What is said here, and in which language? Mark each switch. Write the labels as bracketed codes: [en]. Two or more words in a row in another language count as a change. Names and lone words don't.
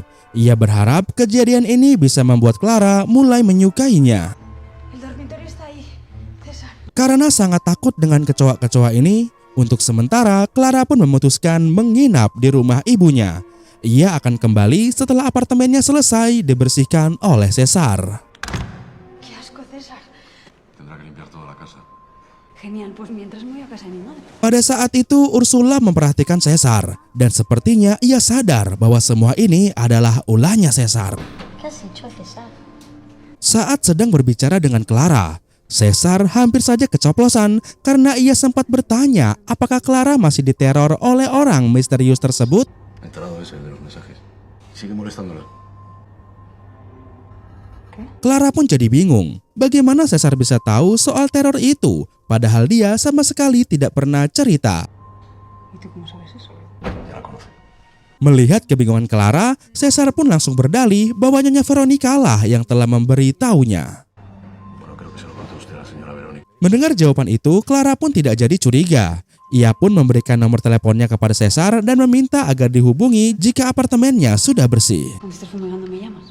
[id] Ia berharap kejadian ini bisa membuat Clara mulai menyukainya. Karena sangat takut dengan kecoa-kecoa ini, untuk sementara Clara pun memutuskan menginap di rumah ibunya. Ia akan kembali setelah apartemennya selesai dibersihkan oleh Caesar. [es] Genial, pues mientras me voy a casa de mi madre. [id] Pada saat itu Ursula memperhatikan Caesar dan sepertinya ia sadar bahwa semua ini adalah ulahnya Caesar. [es] ¿Qué has hecho, César? [id] Saat sedang berbicara dengan Clara, Caesar hampir saja keceplosan karena ia sempat bertanya apakah Clara masih diteror oleh orang misterius tersebut. [es] Enterado ese de los mensajes. Sigue molestándola. [id] Clara pun jadi bingung. Bagaimana Caesar bisa tahu soal teror itu? Padahal dia sama sekali tidak pernah cerita. Melihat kebingungan Clara, Caesar pun langsung berdalih bahwa Nyonya Veronica lah yang telah memberitahunya. Mendengar jawaban itu, Clara pun tidak jadi curiga. Ia pun memberikan nomor teleponnya kepada Caesar dan meminta agar dihubungi jika apartemennya sudah bersih. [es] Cuando estés fumigando me llamas.